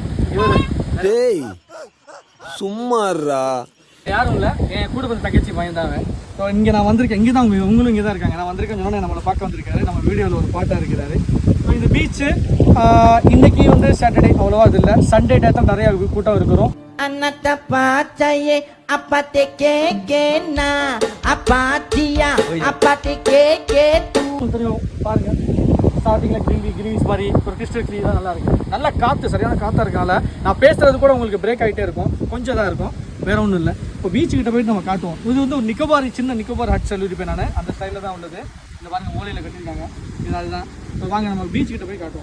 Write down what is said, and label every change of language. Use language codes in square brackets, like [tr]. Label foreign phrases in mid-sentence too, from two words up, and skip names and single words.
[ta] டேய் சும்மாறா. யாரும் இல்லை, என் கூட வந்து தங்கச்சி பையன் தான். ஸோ இங்கே நான் வந்திருக்கேன். இங்கே தான் உங்களும் இங்கே தான் இருக்காங்க. நான் வந்திருக்கேன் சொன்னேன், நம்மளை பார்க்க வந்திருக்காரு. நம்ம வீடியோவில் ஒரு பாட்டாக இருக்கிறாரு. ஸோ இந்த பீச்சு இன்னைக்கு வந்து சாட்டர்டே அவ்வளோவா இது இல்லை, சண்டே டே தான் நிறைய கூட்டம் இருக்கிறோம். Anata pacaye apate keke na apatia apate keke tu தெரியும் பாருங்க, ஸ்டார்டிங்கில் கிரீன்ஸ் மாதிரி ஒரு [en] crystal clean [ta] தான் நல்லா இருக்குது. நல்லா காற்று, சரியான காற்றா இருக்கனால நான் பேசுறது கூட உங்களுக்கு பிரேக் ஆகிட்டே இருக்கும், கொஞ்சம் தான் இருக்கும், வேற ஒன்றும் இல்லை. இப்போ பீச்சுக்கிட்ட போயிட்டு நம்ம காட்டுவோம். இது வந்து ஒரு நிக்கோபார், சின்ன நிக்கோபார் ஹட் சொல்லியிருப்பேன் நான். அந்த ஸ்டைலில் தான் உள்ளது. இந்த பாருங்க மூலையில் கட்டியிருக்காங்க, இது அதுதான். இப்போ வாங்க நம்ம பீச்சுக்கிட்ட போய் காட்டுவோம்.